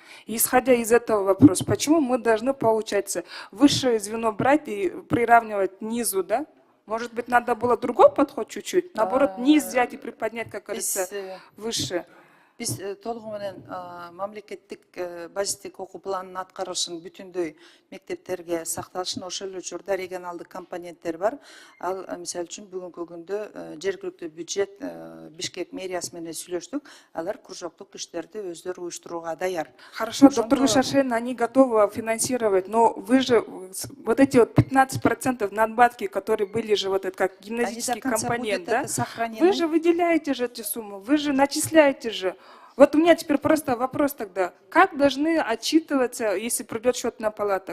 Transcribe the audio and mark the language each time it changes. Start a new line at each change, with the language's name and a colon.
Russian: Исходя из этого вопрос, почему мы должны, получается, высшее звено брать и приравнивать низу, да? Может быть, надо было другой подход чуть-чуть? Наоборот, низ взять и приподнять, как говорится, выше.
Kyrgyz: Биз толугу менен мамлекеттик базистик окуу планынын аткарылышын бүтүндөй мектептерге сакталышын, ошол эле учурда регионалдык компоненттер бар. Ал мисалы үчүн бүгүнкү күндө жергиликтүү бюджет Бишкек мэриясы менен сүйлөштүк. Алар кружоктук иштерди өздөрү уюштурууга даяр.
Russian: Хорошо, доктор Гульшаршеновна, они готовы финансировать, но вы же вот эти вот 15% надбавки, которые были же вот это как гимназический компонент, да? Вы же выделяете же эти суммы, вы же начисляете же. Вот у меня теперь просто вопрос тогда. Как должны отчитываться, если придет счетная палата?